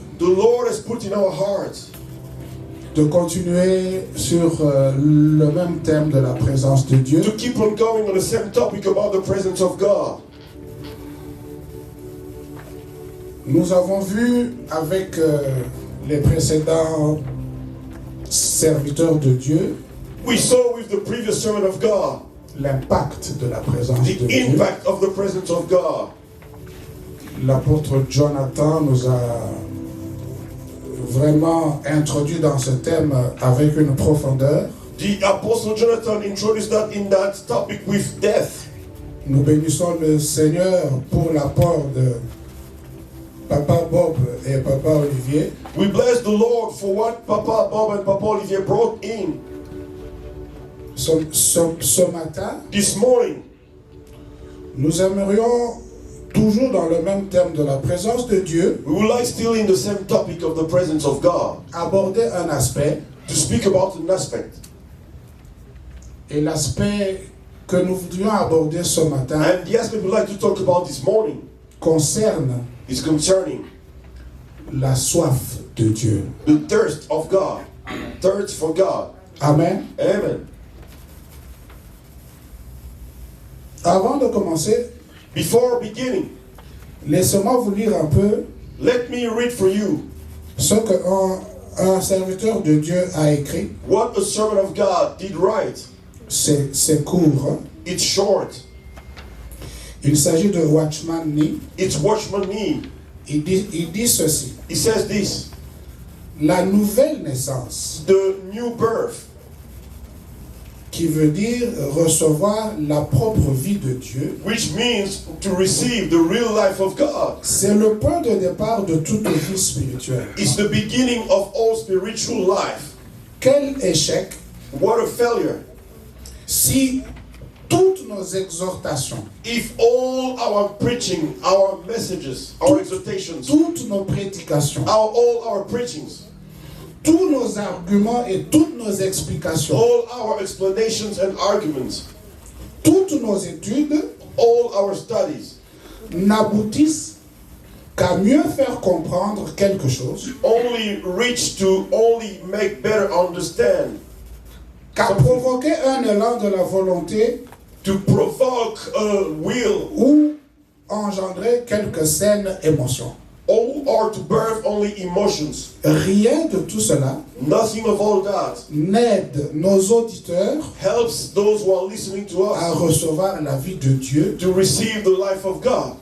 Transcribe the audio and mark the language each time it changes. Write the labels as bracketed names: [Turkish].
[English] the Lord has put in our hearts [French] de continuer sur le même thème de la présence de Dieu. [English] to keep on going on the same topic about the presence of God. [French] Nous avons vu avec les précédents serviteurs de Dieu, [English] we saw with the previous servant of God [French] l'impact de la présence [English] the [French] de Dieu. [English] impact of the presence of God. [French] L'apôtre Jonathan nous a vraiment introduit dans ce thème avec une profondeur. [English] The Apostle Jonathan introduced that in that topic with death. [French] Nous bénissons le Seigneur pour l'apport de Papa Bob et Papa Olivier. [English] We bless the Lord for what Papa Bob and Papa Olivier brought in [French] Ce matin, [English] this morning. [French] nous aimerions, toujours dans le même thème de la présence de Dieu, [English] We would like, still in the same topic of the presence of God, [French] aborder un aspect. [English] to speak about an aspect. [French] Et l'aspect que nous voudrions aborder ce matin [English] And the aspect we'd like to talk about this morning [French] concerne [English] is concerning [French] la soif de Dieu. [English] the thirst of God. Thirst for God. [French] Amen. [English] Amen. [French] Avant de commencer, [English] Before beginning, [French] laissez-moi vous lire un peu [English] let me read for you [French] ce qu'un serviteur de Dieu a écrit. [English] what a servant of God did write. [French] C'est court. Hein? [English] It's short. [French] Il s'agit de Watchman Nee. [English] It's Watchman Nee. [French] Il dit ceci. [English] He says this: [French] La nouvelle naissance, [English] the new birth, [French] qui veut dire recevoir la propre vie de Dieu, [English] which means to receive the real life of God, [French] c'est le point de départ de toute vie spirituelle. [English] is the beginning of all spiritual life. [French] Quel échec [English] What a failure [French] si toutes nos exhortations, [English] if all our preaching, our messages, our exhortations, [French] toutes nos prédications, [English] all our preachings, [French] tous nos arguments et toutes nos explications, [English] all our explanations and arguments, [French] toutes nos études [English] all our studies [French] n'aboutissent qu'à mieux faire comprendre quelque chose, [English] only reach to only make better understand, [French] qu'à provoquer un élan de la volonté [English] to provoke a will, [French] ou engendrer quelques saines émotions. [English] or to birth only emotions. [French] Rien de tout cela [English] Nothing of all that [French] n'aide nos auditeurs [English] helps those who are listening to [French] à [English] us [French] recevoir la vie de Dieu [English] to receive the life of God